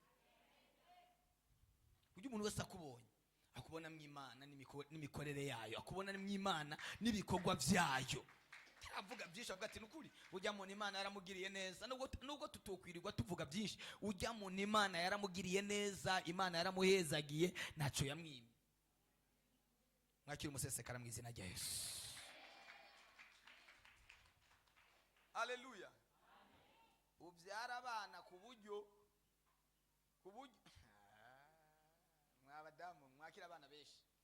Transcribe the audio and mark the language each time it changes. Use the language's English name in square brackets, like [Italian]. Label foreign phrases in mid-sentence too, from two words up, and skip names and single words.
[Rundi] Uyu umuntu wese akubonye akubona mw'Imana n'imikorere yayo, akubona mw'Imana n'ibikorwa vyayo. Taravuga byinshi avuga ati nukuri ujya mu Imana yaramugiriye neza, nubwo tutokwirirwa tuvuga byinshi, ujya mu Imana yaramugiriye neza, Imana yaramuhezagiye, naco yamwimye. Mwakira umusesekara mu izina rya Yesu. Haleluya. Ubyara abana ku buryo mwabadamu mwakira abana benshi.